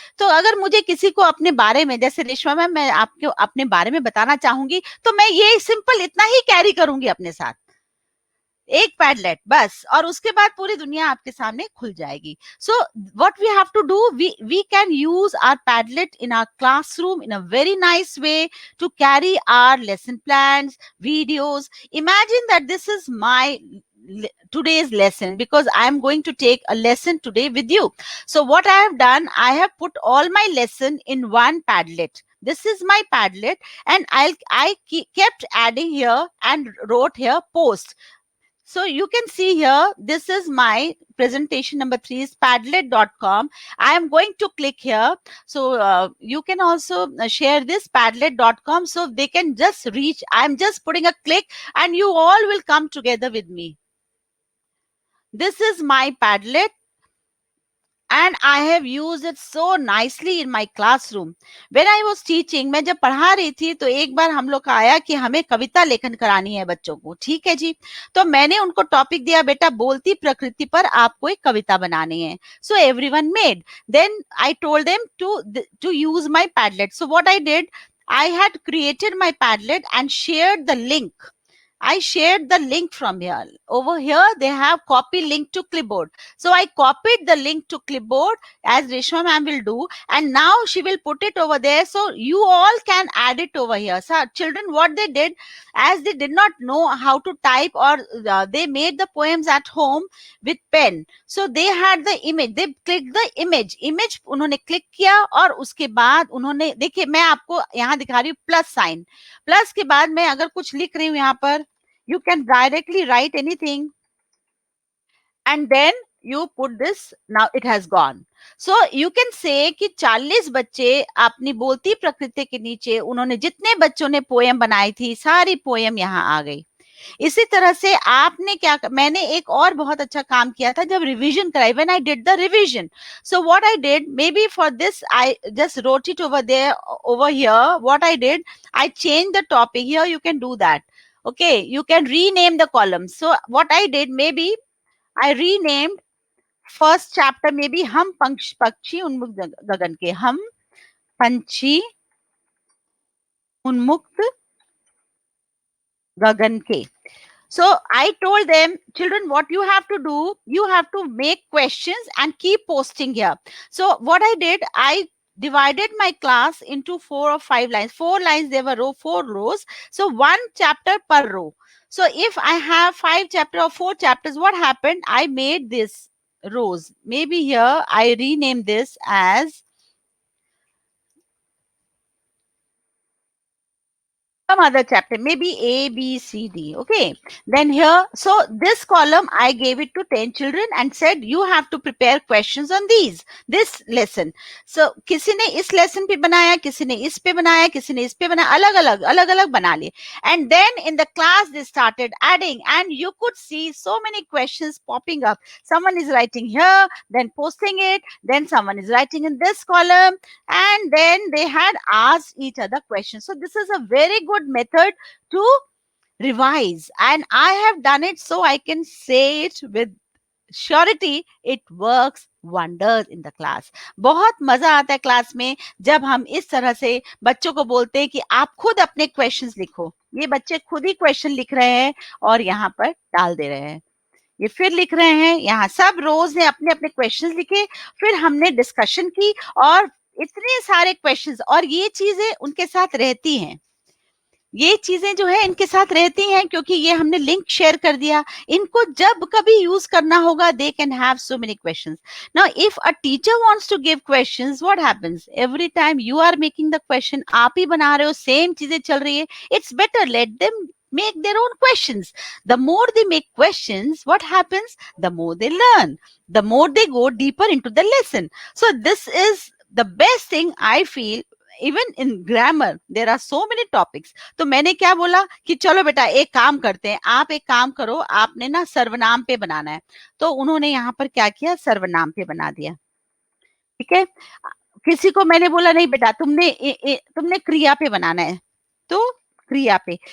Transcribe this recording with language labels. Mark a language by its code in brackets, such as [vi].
[hi] तो अगर मुझे किसी को अपने बारे में, जैसे रेशमा मैम मैं आपको अपने बारे में बताना चाहूंगी, तो मैं ये सिंपल इतना ही कैरी करूंगी अपने साथ, एक पैडलेट बस, और उसके बाद पूरी दुनिया आपके सामने खुल जाएगी। [en] So what we have to do, we can use our Padlet in our classroom in a very nice way to carry our lesson plans, videos. Imagine that this is my today's lesson, because I am going to take a lesson today with you. So what I have done, I have put all my lesson in one Padlet. This is my Padlet, and I kept adding here and wrote here post. So you can see here, this is my presentation number 3 is padlet.com. I am going to click here. So you can also share this padlet.com, so they can just reach. I'm just putting a click and you all will come together with me. This is my Padlet, and I have used it so nicely in my classroom. When I was teaching, [hi] मैं जब पढ़ा रही थी तो एक बार हम लोग का आया कि हमें कविता लेखन करानी है बच्चों को, ठीक है जी, तो मैंने उनको टॉपिक दिया, बेटा बोलती प्रकृति पर आपको एक कविता बनानी है। [en] So everyone made. Then I told them to use my Padlet. So what I did, I had created my Padlet and shared the link. I shared the link from here. Over here, they have copy link to clipboard. So I copied the link to clipboard as Reshma ma'am will do. And now she will put it over there. So you all can add it over here. So children, what they did, as they did not know how to type, or they made the poems at home with pen. So they had the image. They clicked the image. [hi] Image उन्होंने click किया, और उसके बाद उन्होंने, देखिए मैं आपको यहाँ दिखा रही हूँ प्लस साइन, प्लस के बाद मैं अगर कुछ लिख रही हूँ यहाँ पर, [en] you can directly write anything. and then you put this, now it has gone. So you can say [hi] कि 40 बच्चे अपनी बोलती प्रकृति के नीचे उन्होंने जितने बच्चों ने पोएम बनाई थी सारी पोएम यहाँ आ गई. इसी तरह से आपने क्या, मैंने एक और बहुत अच्छा काम किया था जब रिवीजन कराई, [en] When I did the revision. So what I did, maybe for this I just wrote it over there, over here what I did, I change the topic. Here you can do that. Okay, you can rename the columns. So what I did, maybe I renamed first chapter, maybe [hi] हम पक्षी उन्मुक्त गगन के, [en] हम पंछी उन्मुक्त गगन के. So I told them, children, what you have to do, you have to make questions and keep posting here. So what I did, I divided my class into 4 or 5 lines. 4 lines, there were 4 rows. So 1 chapter per row. So if I have 5 chapters or 4 chapters, what happened? I made this rows. Maybe here I rename this as some other chapter, maybe A, B, C, D. Okay. Then here, so this column, I gave it to 10 children and said, you have to prepare questions on this lesson. [hi] So, किसी ने इस lesson पे बनाया, किसी ने इस पे बनाया, किसी ने इस पे बनाया, अलग अलग बना लिए. [en] And then in the class, they started adding, and you could see so many questions popping up. Someone is writing here, then posting it, then someone is writing in this column, and then they had asked each other questions. So this is a very good method to revise, and I have done it, so I can say it with surety, it works wonders in the class. [hi] बहुत मजा आता है class में जब हम इस तरह से बच्चों को बोलते हैं कि आप खुद अपने क्वेश्चंस लिखो. ये बच्चे खुद ही क्वेश्चन लिख रहे हैं और यहाँ पर डाल दे रहे हैं. ये फिर लिख रहे हैं, यहाँ सब रोज ने अपने अपने क्वेश्चंस लिखे, फिर हमने डिस्कशन की और इतने सारे क्वेश्चंस, और ये चीजें उनके साथ रहती हैं. ये चीजें जो है इनके साथ रहती हैं क्योंकि ये हमने लिंक शेयर कर दिया. इनको जब कभी यूज करना होगा, [en] They can have so many questions. Now if a teacher wants to give questions, what happens, every time you are making the question, [hi] आप ही बना रहे हो, सेम चीजें चल रही है. [en] It's better let them make their own questions. The more they make questions, what happens? The more they learn, the more they go deeper into the lesson. So this is the best thing I feel. Even in grammar there are so many topics. [hi] तो मैंने क्या बोला कि चलो बेटा एक काम करते हैं, आप एक काम करो, आपने ना सर्वनाम पे बनाना है. तो उन्होंने यहाँ पर क्या किया, सर्वनाम पे बना दिया. ठीक है. किसी को मैंने बोला नहीं बेटा तुमने क्रिया पे बनाना है, तो क्रिया पे.